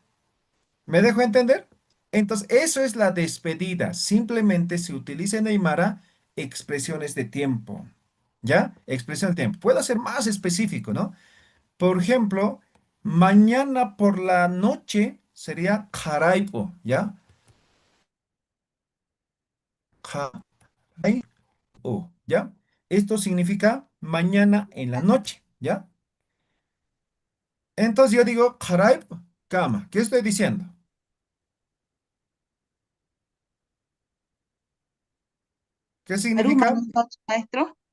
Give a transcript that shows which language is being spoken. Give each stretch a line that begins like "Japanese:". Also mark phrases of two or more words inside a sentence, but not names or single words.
Spanish: ¿Me dejo entender? Entonces, eso es la despedida. Simplemente se utiliza en Aymara expresiones de tiempo, ¿ya? Expresión de tiempo. Puedo ser más específico, ¿no? Por ejemplo, mañana por la noche sería jaraipo, ¿ya? Jaraipo, ¿ya? Esto significa mañana en la noche, ¿ya? Entonces yo digo jaraipo, cama. ¿Qué estoy diciendo? ¿Qué Aruma significa? no es noche, maestro.